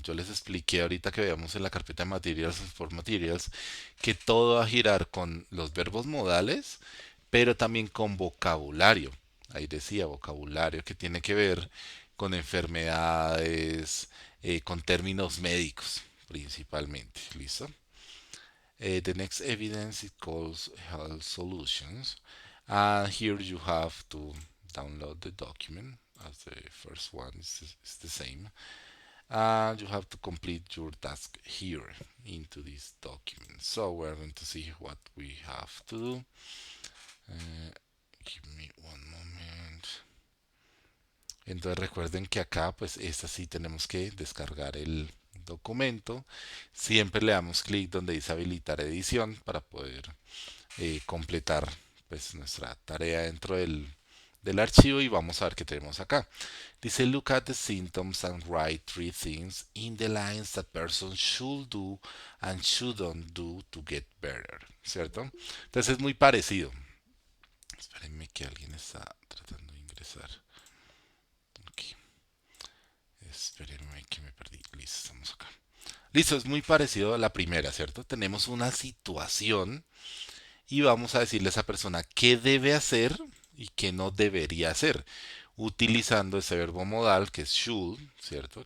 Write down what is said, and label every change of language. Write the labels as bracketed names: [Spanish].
[Spanish] Yo les expliqué ahorita que veamos en la carpeta de Materials for Materials que todo va a girar con los verbos modales, pero también con vocabulario. Ahí decía vocabulario que tiene que ver con enfermedades, con términos médicos principalmente. ¿Listo? [English] The next evidence it calls health solutions. And here you have to download the document as the first one is the same. And you have to complete your task here into this document. So we're going to see what we have to do. Give me one moment. [Spanish] Entonces recuerden que acá, pues esta sí tenemos que descargar el documento. Siempre le damos clic donde dice habilitar edición para poder completar pues nuestra tarea dentro del archivo y vamos a ver qué tenemos acá. [English] Dice look at the symptoms and write three things in the lines that person should do and shouldn't do to get better, ¿cierto? [Spanish] Entonces es muy parecido. Espérenme que alguien está tratando de ingresar. Aquí. Espérenme que me perdí. Listo, estamos acá. Listo, es muy parecido a la primera, ¿cierto? Tenemos una situación y vamos a decirle a esa persona qué debe hacer y qué no debería hacer, utilizando ese verbo modal que es should, ¿cierto?